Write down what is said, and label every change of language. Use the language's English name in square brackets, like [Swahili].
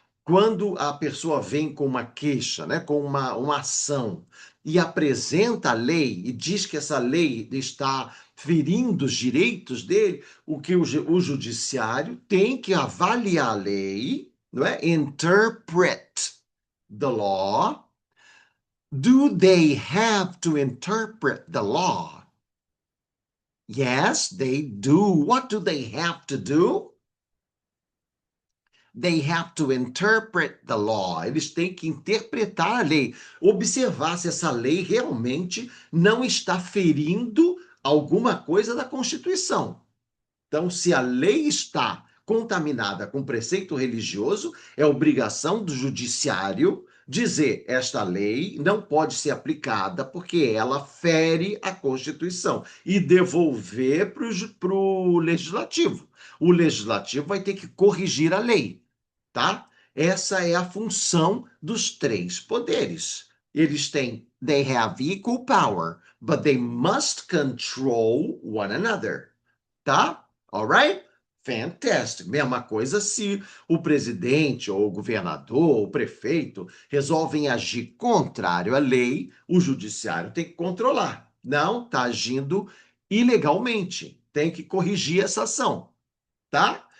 [Portuguese] Quando a pessoa vem com uma queixa, né, com uma ação, e apresenta a lei e diz que essa lei está ferindo os direitos dele, o judiciário tem que avaliar a lei, não é? [English] Interpret the law. Do they have to interpret the law? Yes, they do. What do they have to do? They have to interpret the law. [Portuguese] Eles têm que interpretar a lei, observar se essa lei realmente não está ferindo alguma coisa da Constituição. Então, se a lei está contaminada com preceito religioso, é obrigação do judiciário dizer esta lei não pode ser aplicada porque ela fere a Constituição e devolver para o legislativo. O legislativo vai ter que corrigir a lei, tá? Essa é a função dos três poderes. Eles têm, [English] they have equal power, but they must control one another, [Portuguese] tá? [English] Alright? Fantastic. [Portuguese] Mesma coisa se o presidente ou o governador ou o prefeito resolvem agir contrário à lei, o judiciário tem que controlar. Não, está agindo ilegalmente. Tem que corrigir essa ação, tá?